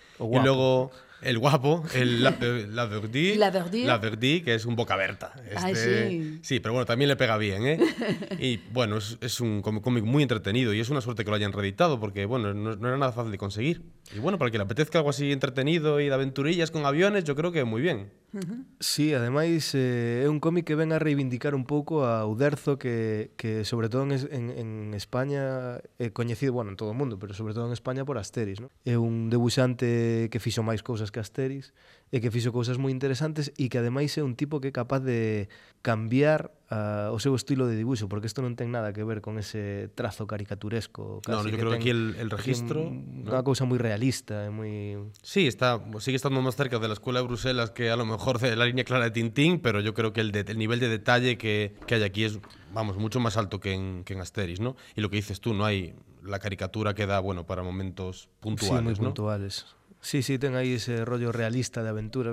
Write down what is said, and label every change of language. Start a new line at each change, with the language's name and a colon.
Spanish: Y luego el guapo, el la Verdi, que es un boca abierta. Sí, pero bueno, también le pega bien, ¿eh? Y bueno, es un cómic muy entretenido y es una suerte que lo hayan reeditado porque, bueno, no era nada fácil de conseguir. Y bueno, para el que le apetezca algo así entretenido y de aventurillas con aviones, yo creo que muy bien.
Galician: Sí, ademais é un cómic que ven a reivindicar un pouco a Uderzo que sobre todo en España é coñecido, bueno, en todo o mundo, pero sobre todo en España por Asterix, ¿no? É un debuxante que fixo máis cousas que Asterix e que fixo cousas moi interesantes e que ademais é un tipo que é capaz de cambiar o seu estilo de dibuixo, porque isto non ten nada que ver con ese trazo caricaturesco casi.
Spanish: No, yo creo que aquí el registro
Galician: é unha cousa moi realista, é moi...
Spanish: Sí, sigue estando máis cerca de la Escuela de Bruselas que a lo mejor de la línea clara de Tintín, pero yo creo que el nivel de detalle que hay aquí es, vamos, mucho más alto que en Asterix, ¿no? Y lo que dices tú, no hay la caricatura que da, bueno, para momentos puntuales, sí, muy, ¿no? Puntuales.
Galician: Sí, sí, ten aí ese rollo realista de aventuras.